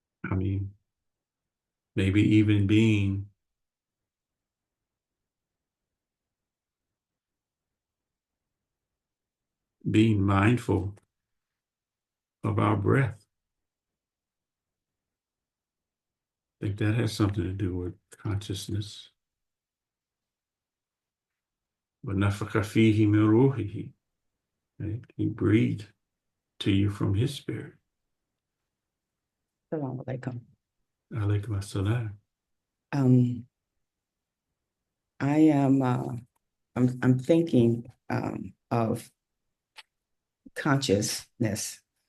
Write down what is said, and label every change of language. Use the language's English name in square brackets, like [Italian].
[English] I mean, maybe even being mindful of our breath. I think that has something to do with consciousness. [Arabic] وَنَفَخَ فِيهِ مِن رُوحِهِ, [English] right? He breathed to you from his spirit. [Arabic] Assalamu alaikum. Alaykum assalam. [English] I am I'm thinking of consciousness.